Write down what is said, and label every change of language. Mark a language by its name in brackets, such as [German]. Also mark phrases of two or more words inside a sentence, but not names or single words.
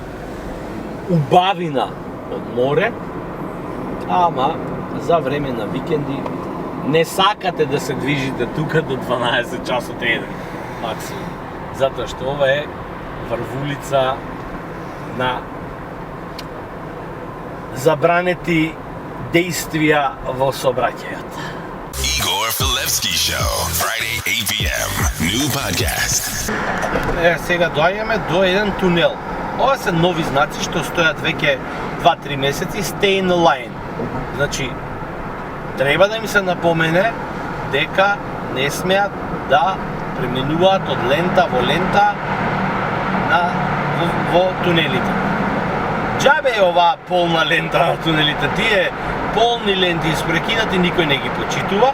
[Macedonian] убавина од море, ама за време на викенди не сакате да се движите тука до 12 часот еден максимум, затоа што ова е врвулица на забранети действија во сообраќајот. [English] Igor Filevski Show, Friday 8 p.m. New podcast. [Macedonian] Сега доаѓаме до еден тунел. Ова се нови знаци што стојат веќе 2-3 месеци, [English] stay in the line. [Macedonian] Значи, треба да им се напомене дека не смеат да преминуваат од лента во лента во тунелите. Џабе е оваа полна лента на тунелите, тие полни ленти испрекинати, никој не ги почитува.